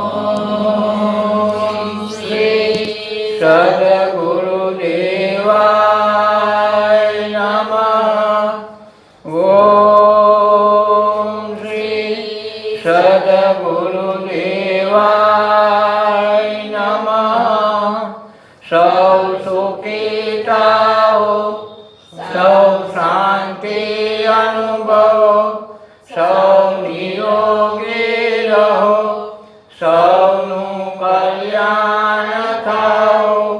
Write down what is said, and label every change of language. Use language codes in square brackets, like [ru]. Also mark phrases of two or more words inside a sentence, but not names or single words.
[sa] ओम श्री सद्गुरुदेवाय नमः। ओम श्री सद्गुरुदेवाय नमः। [gu] સૌ સુખી થાઓ, સૌ શાંતિ અનુભવો, સૌ નિરોગી રહો, સૌનું કલ્યાણ થાઓ.